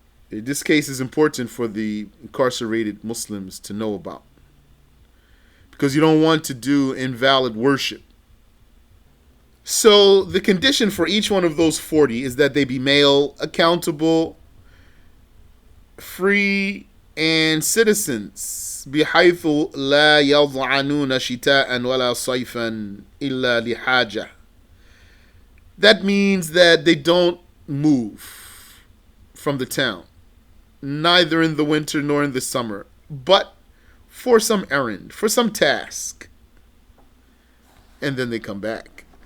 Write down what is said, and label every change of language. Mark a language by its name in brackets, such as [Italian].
[English] This case is important for the incarcerated Muslims to know about because you don't want to do invalid worship. So the condition for each one of those 40 is that they be male, accountable, free, and citizens. [Arabic] بحيث لا يضعنون شتاء ولا صيفا إلا لحاجة. [English] That means that they don't move from the town, neither in the winter nor in the summer, but for some errand, for some task, and then they come back.